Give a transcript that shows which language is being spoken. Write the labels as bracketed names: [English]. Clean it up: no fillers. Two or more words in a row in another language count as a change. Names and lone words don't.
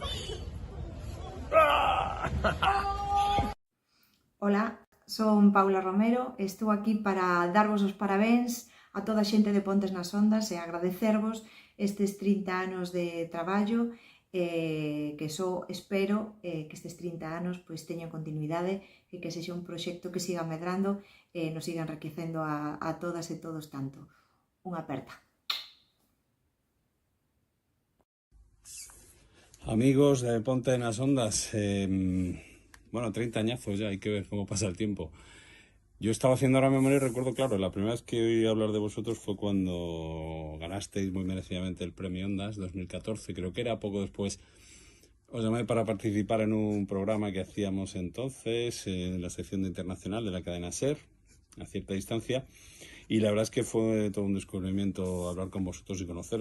[Galician] Ola, son Paula Romero, estou aquí para darvos os parabéns a toda a xente de Pontes nas Ondas e agradecervos estes 30 anos de traballo, que só espero que estes 30 anos pois teñan continuidade e que sexa un proxecto que siga medrando e nos siga enriquecendo a todas e todos tanto. Unha aperta. [Spanish] Amigos de Ponte nas Ondas, bueno, 30 añazos ya, hay que ver cómo pasa el tiempo. Yo estaba haciendo ahora memoria y recuerdo, claro, la primera vez que oí hablar de vosotros fue cuando ganasteis muy merecidamente el premio Ondas 2014, creo que era poco después. Os llamé para participar en un programa que hacíamos entonces en la sección de internacional de la cadena SER, a cierta distancia, y la verdad es que fue todo un descubrimiento hablar con vosotros y conoceros.